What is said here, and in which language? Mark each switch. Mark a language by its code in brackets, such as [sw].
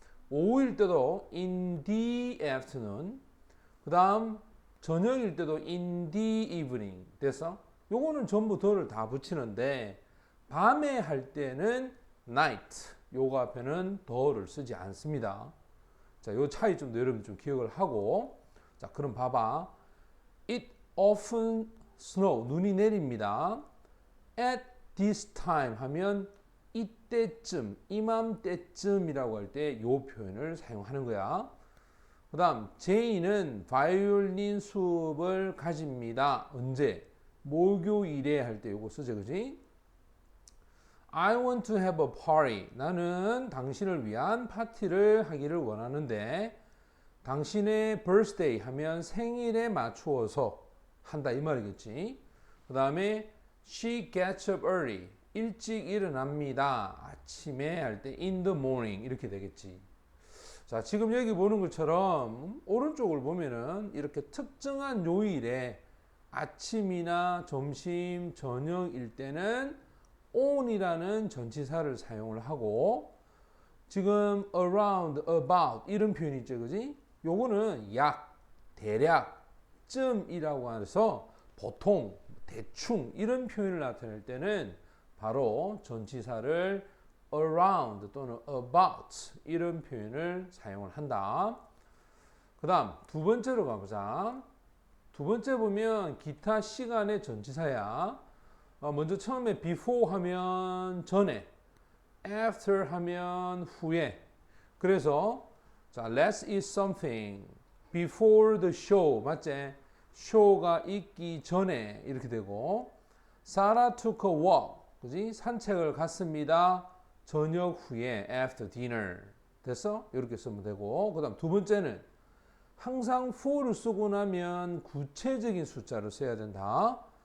[ko] 오후일 때도 [en] in the afternoon, [ko] 그 다음 저녁일 때도 [en] in the evening. [ko] 됐어? 요거는 전부 the를 다 붙이는데 밤에 할 때는 night, 요거 앞에는 the를 쓰지 않습니다. 자, 요 차이 좀 여러분 좀 기억을 하고. 자, 그럼 봐봐. [en] It often snow, [ko] 눈이 내립니다. At this time 하면 이때쯤, 이맘때쯤이라고 할 때 요 표현을 사용하는 거야. 그 다음 제이는 바이올린 수업을 가집니다. 언제? 목요일에 할 때 요거 쓰죠, 그지? [en] I want to have a party. [ko] 나는 당신을 위한 파티를 하기를 원하는데, 당신의 birthday 하면 생일에 맞추어서 한다 이 말이겠지. 그 다음에 [en] she gets up early. [ko] 일찍 일어납니다. 아침에 할 때 [en] in the morning [ko] 이렇게 되겠지. 자, 지금 여기 보는 것처럼 오른쪽을 보면은 이렇게 특정한 요일에 아침이나 점심, 저녁일 때는 on이라는 전치사를 사용을 하고, 지금 around, about 이런 표현이 있죠, 그지? 요거는 약, 대략, 쯤이라고 해서 보통, 대충 이런 표현을 나타낼 때는 바로 전치사를 around 또는 about 이런 표현을 사용을 한다. 그 다음 두 번째로 가보자. 두 번째 보면 기타 시간의 전치사야. 먼저 처음에 before 하면 전에, after 하면 후에. 그래서 자, [en] let's eat something before the show, [ko] 맞지? 쇼가 있기 전에 이렇게 되고, [en] Sarah took a walk, [ko] 그지? 산책을 갔습니다. 저녁 후에, [en] after dinner. [ko] 됐어? 이렇게 쓰면 되고, 그 다음 두 번째는 항상 for를 쓰고 나면 구체적인 숫자를 써야 된다.